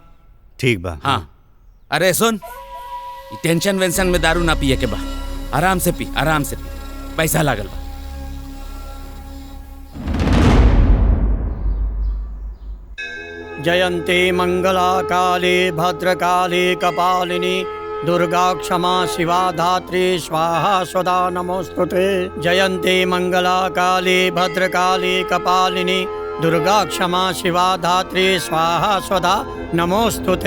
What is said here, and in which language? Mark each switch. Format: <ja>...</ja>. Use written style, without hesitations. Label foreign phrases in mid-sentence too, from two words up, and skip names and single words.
<bho>ठीक बा। हाँ। अरे सुन, टेंशन वेंशन में दारू ना पिए के बा, आराम से पी, आराम से पी, पैसा लागल बा।</bho> <sa>जयंती मंगला काली भद्रकाली कपालिनी दुर्गा क्षमा शिवा धात्री स्वाहा स्वदा नमोस्तुते। जयंती मंगला काली भद्रकाली कपालिनी दुर्गा क्षमा शिवा धात्री स्वाहा स्वदा नमोस्तुते।</sa>